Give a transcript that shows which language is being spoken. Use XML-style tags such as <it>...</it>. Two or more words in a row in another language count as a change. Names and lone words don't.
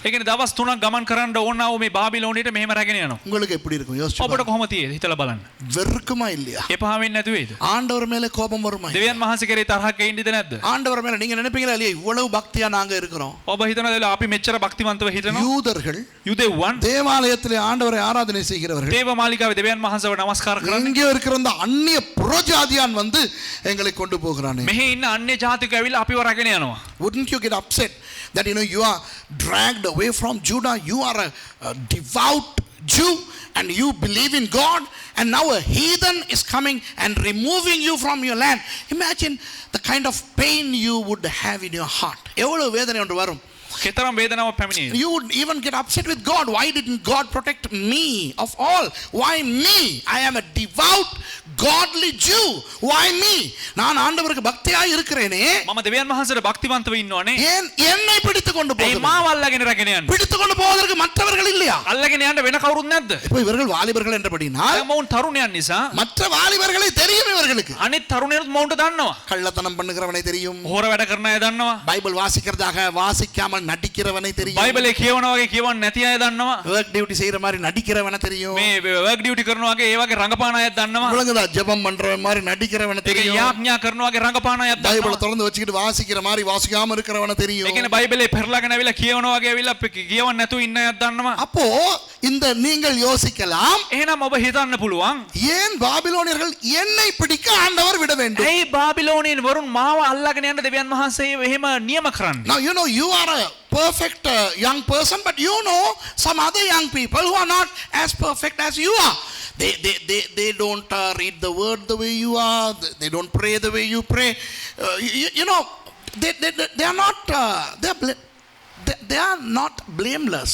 <si>ඒ කියන්නේ දවස් 3ක් ගමන් කරන්න ඕන ආව මේ බාබිලෝනයට මෙහෙම රැගෙන යනවා.</si> <ta>உங்களுக்கு எப்படி இருக்கும்? யோசிச்சு</ta> <si>ඔබට කොහොම තියේද? හිතලා බලන්න.</si> <ta>வெறுக்குமா இல்லையா?</ta> <si>එපා වෙන්නේ නැතු වේද?</si> <ta>ஆண்டவர் மேல கோபம் வருமா?</ta> <si>දෙවියන් වහන්සේ කෙරේ තරහක් එයින්ද නැද්ද?</si> <ta>ஆண்டவர் மேல நீங்க நினைப்பீங்களா இல்லையா இவ்வளவு பக்தியா நாங்க இருக்கிறோம்?</ta> <si>ඔබ හිතනද අපි මෙච්චර භක්තිමන්තව හිතනවා?</si> <ta>யூதர்கள்</ta> <si>යුදෙව්වන්</si> <ta>தேவாலயத்திலே ஆண்டவரை ஆராதனை செய்கிறவர்கள்</ta> <si>දේව මාලිගාවේ දෙවියන් වහන්සේව නමස්කාර කරන්නේ.</si> <ta>இங்கே இருக்கிற அந்த அந்நிய புறஜாதியான் வந்து எங்களை கொண்டு போகிறானே.</ta> <si>මෙහි ඉන්න අන්‍ය ජාතික ඇවිල්ලා අපිව රැගෙන යනවා.</si> <en>Wouldn't you get upset that you are dragged away from Judah? You are a devout Jew and you believe in God, and now a heathen is coming and removing you from your land. Imagine the kind of pain you would have in your heart.</en> <ta>எவ்வளவு வேதனை ஒன்று வரும்.</ta> <si>කෙතරම් වේදනාවක් පැමිණේ.</si> <en>You would even get upset with God. Why didn't God protect me of all? Why me? I am a devout godly Jew. Why me?</en> <ta>நான் ஆண்டவருக்கு பக்தியாய் இருக்கிறேனே.</ta> <si>මම දෙවියන් වහන්සේට භක්තිමන්තව ඉන්නවනේ.</si> <ta>ஏன் என்னை பிடித்து கொண்டு</ta> <si>ඒ</si> <ta>போகிறார்?</ta> <si>මාව අල්ලගෙන රැගෙන යන්නේ.</si> <ta>பிடித்து கொண்டு போவதற்கு மற்றவர்கள் இல்லையா?</ta> <si>අල්ලගෙන යන්න වෙන කවුරුත් නැද්ද?</si> <ta>இப்போ இவர்கள் வாலிபர்கள் என்றபடினால்</ta> <si>දැන් මොවුන් තරුණයන් නිසා</si> <ta>மற்ற வாலிபர்களை தெரியும் இவர்களுக்கு.</ta> <si>අනිත් තරුණයන්ත් මොවුන්ට දන්නවා.</si> <ta>கள்ளத்தனம் பண்ணுகிறவனை தெரியும்.</ta> <si>හොර වැඩ කරන අය දන්නවා.</si> <ta>பைபிள் வாசிக்கிறதாக வாசிக்காமல் நடிக்கிறவனை தெரியும்.</ta> <si>බයිබලේ කියවනා වගේ කියවන්නේ නැති අය දන්නවා.</si> <en>work duty</en> <ta>செய்யற மாதிரி நடிக்கிறவனை தெரியும்.</ta> <si>මේ</si> <en>work duty</en> <si>කරනවා වගේ ඒ වගේ රඟපාන අය දන්නවා.</si> <ta>விளங்குதா? ஜெபம் பண்றவன் மாதிரி நடிக்கிறவனை</ta> <si>ඒක</si> <ta>தெரியும்.</ta> <si>යාඥා කරනවා වගේ රඟපාන අය</si> <ta>பைபிளை</ta> <si>දන්නවා.</si> <ta>திறந்து வச்சுக்கிட்டு வாசிக்கிற மாதிரி வாசிக்காம இருக்கிறவனை</ta> <si>ඒ</si> <ta>தெரியும்.</ta> <si>කියන්නේ බයිබලේ පෙරලාගෙන ඇවිල්ලා කියවනවා වගේ ඇවිල්ලා කියවන්නේ නැතුව ඉන්න අය දන්නවා.</si> <ta>அப்போ இந்த நீங்கள் யோசிக்கலாம்,</ta> <si>එහෙනම් ඔබ හිතන්න පුළුවන්</si> <ta>ஏன் பாபிலோனியர்கள் என்னை பிடிக்க ஆண்டவர் விட வேண்டும்?</ta> <si>ඇයි බාබිලෝනියන් වරුන් මාව අල්ලගෙන යන්න දෙවියන් වහන්සේ එහෙම නියම කරන්නේ?</si> <en>Now you know you are a perfect young person, but you know some other young people who are not as perfect as you are. They don't read the word the way you are. They don't pray the way you pray. You know they are not they are not blameless.</en>